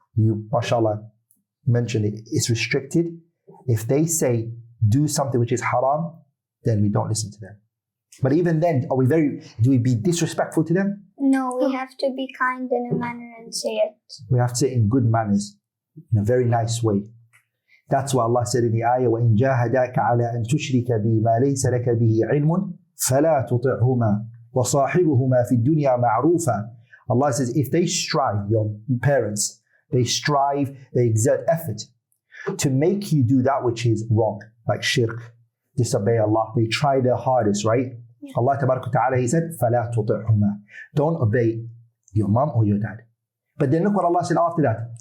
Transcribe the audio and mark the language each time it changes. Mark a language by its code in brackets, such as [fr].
[en] You, mashallah, mentioned it. It's restricted. If they say do something which is haram, then we don't listen to them. But even then, do we be disrespectful to them? No, we have to be kind in a manner and say it. We have to say it in good manners, in a very nice way. That's why Allah said in the ayah, [ar] وَإِن جَاهَدَاكَ عَلَىٰ أَن تُشْرِكَ بِي مَا لَيْسَ لَكَ بِهِ عِلْمٌ فَلَا تُطِعْهُمَا وَصَاحِبُهُمَا فِي الدُّنْيَا مَعْرُوفًا. [en] Allah says, if they strive, your parents, they exert effort to make you do that which is wrong, like shirk, disobey Allah. They try their hardest, right? Yeah. Allah Tabaraka Ta'ala, He said, [ar] فَلَا تُطِعْهُمَا. [en] Don't obey your mom or your dad. But then look what Allah said after that.